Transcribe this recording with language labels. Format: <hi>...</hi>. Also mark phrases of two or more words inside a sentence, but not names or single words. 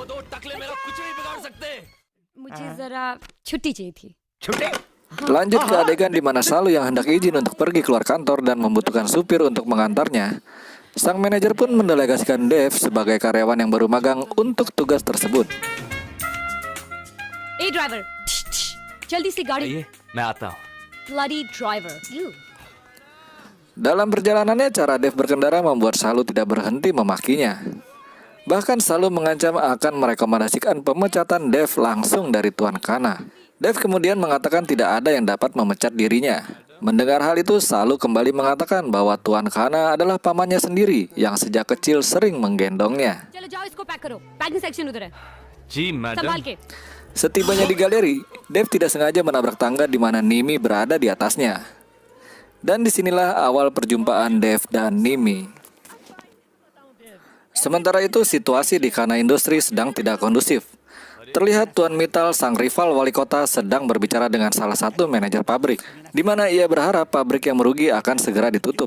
<id>Lanjut ke adegan di mana Salu yang hendak izin untuk pergi keluar kantor dan membutuhkan supir untuk mengantarnya. Sang manajer pun mendelegasikan Dev sebagai karyawan yang baru magang untuk tugas tersebut.</id> <en>driver,</en> <hi>जल्दी से गाड़ी. आइए, मैं आता हूँ.</hi> <en>Bloody driver, you.</en> <id>Dalam perjalanannya, cara Dev berkendara membuat Salu tidak berhenti memakinya. Bahkan Salu mengancam akan merekomendasikan pemecatan Dev langsung dari Tuan Khana. Dev kemudian mengatakan tidak ada yang dapat memecat dirinya. Mendengar hal itu, Salu kembali mengatakan bahwa Tuan Khana adalah pamannya sendiri yang sejak kecil sering menggendongnya.</id> <hi>चलो जाओ इसको पैक करो.</hi> <en>packing section</en> <hi>उधर है. जी मैडम. संभाल के.</hi> <id>Setibanya di galeri, Dev tidak sengaja menabrak tangga di mana Nimi berada di atasnya. Dan disinilah awal perjumpaan Dev dan Nimi. Sementara itu, situasi di Khana Industri sedang tidak kondusif. Terlihat Tuan Mittal, sang rival wali kota, sedang berbicara dengan salah satu manajer pabrik, di mana ia berharap pabrik yang merugi akan segera ditutup.</id>